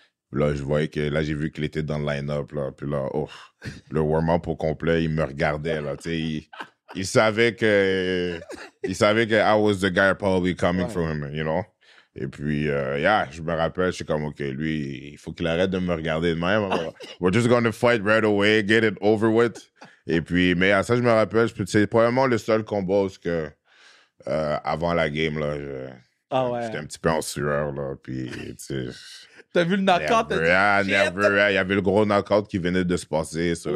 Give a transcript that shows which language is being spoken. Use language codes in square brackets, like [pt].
[fr] Puis là, je voyais que, là, j'ai vu qu'il était dans le line-up, là. Puis là, le warm-up au complet, il me regardait, là, tu sais, il savait que [en] I was the guy probably coming from him, you know. [fr] Et puis, je me rappelle, je suis comme, OK, lui, il faut qu'il arrête de me regarder de même. [en] We're just gonna fight right away, get it over with. [fr] Et puis, mais à ça, je me rappelle, c'est probablement le seul combat où avant la game, là, j'étais un petit peu en sueur, là. Puis, tu sais. T'as vu le knockout? Il y avait le gros knockout qui venait de se passer, ça.